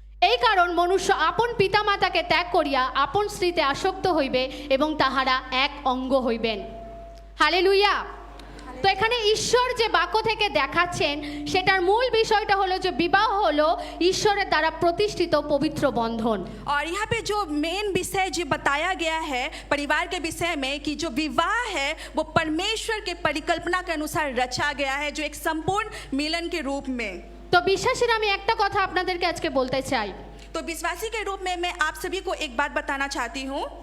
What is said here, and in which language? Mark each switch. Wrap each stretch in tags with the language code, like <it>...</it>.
<bn>এই কারণ মনুষ্য আপন পিতামাতাকে ত্যাগ করিয়া আপন স্ত্রীতে আসক্ত হইবে এবং তাহারা এক অঙ্গ হইবেন। হালেলুয়া। তো এখানে ঈশ্বর যে বাক্য থেকে দেখাচ্ছেন সেটার মূল বিষয়টা হলো যে বিবাহ হলো ঈশ্বরের দ্বারা প্রতিষ্ঠিত পবিত্র বন্ধন।</bn> <hi>और यहाँ पे जो मेन विषय जो बताया गया है परिवार के विषय में कि जो विवाह है वो परमेश्वर के परिकल्पना के अनुसार रचा गया है, जो एक संपूर्ण मिलन के रूप में।</hi> <bn>তো বিশ্বাসীরা আমি একটা কথা আপনাদেরকে আজকে বলতে চাই।</bn> <hi>तो विश्वासी के रूप में मैं आप सभी को एक बात बताना चाहती हूँ।</hi>